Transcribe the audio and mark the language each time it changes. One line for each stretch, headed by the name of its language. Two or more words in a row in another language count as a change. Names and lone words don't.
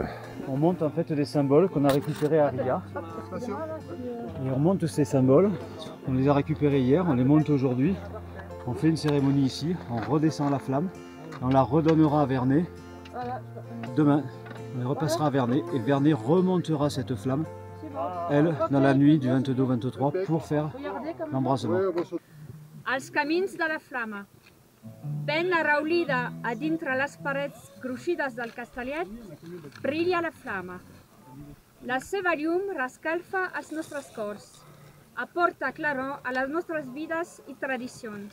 French: On monte en fait des symboles qu'on a récupérés à Ria. Et on monte ces symboles, on les a récupérés hier, on les monte aujourd'hui. On fait une cérémonie ici, on redescend la flamme, et on la redonnera à Vernet demain. On les repassera à Vernet et Vernet remontera cette flamme, elle, dans la nuit du 22 au 23 pour faire l'embrasement.
Catalan: Els camins de la flama. Ben arraulida a dintre les parets gruixides del castellet, brilla la flama. La seva llum rescalfa els nostres cors, aporta claror a les nostres vides i tradicions.